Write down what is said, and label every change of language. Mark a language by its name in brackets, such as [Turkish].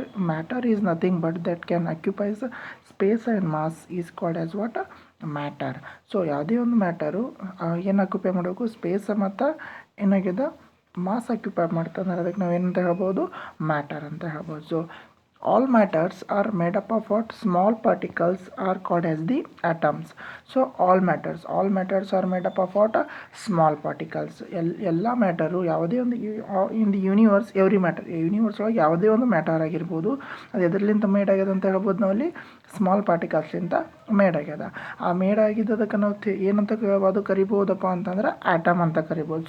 [English] Matter is nothing but that can occupies space and mass is called as what? Matter. [Kannada] So ಯಾವುದೇ ಒಂದು matter ಏನು occupy ಮಾಡಬೇಕು? Space ಮತ್ತು ಏನಾಗಿದೆ? Mass occupy ಮಾಡ್ತಂದ್ರೆ ಅದಕ್ಕೆ ನಾವೇನಂತ ಹೇಳ್ಬೋದು? ಮ್ಯಾಟರ್ ಅಂತ ಹೇಳ್ಬೋದು. [English] So all matters are made up of what? Small particles are called as the atoms. So all matters are made up of what? Small particles. [Kannada] ಎಲ್ಲ ಮ್ಯಾಟರು ಯಾವುದೇ ಒಂದು [English] in the universe, every matter, [Kannada] universe ಒಳಗೆ ಯಾವುದೇ ಒಂದು matter ಆಗಿರ್ಬೋದು, ಅದು ಎದರ್ಲಿಂತ made ಆಗ್ಯದ ಅಂತ ಹೇಳ್ಬೋದು ನಾವಲ್ಲಿ? ಸ್ಮಾಲ್ ಪಾರ್ಟಿಕಲ್ಸ್ಲಿಂತ ಮೇಡ್ ಆಗ್ಯದ. ಆ ಮೇಡ್ ಆಗಿದ್ದದಕ್ಕೆ ನಾವು ಏನಂತ ಅದು ಕರಿಬೋದಪ್ಪ ಅಂತಂದ್ರೆ ಆಟಮ್ ಅಂತ ಕರಿಬೋದು.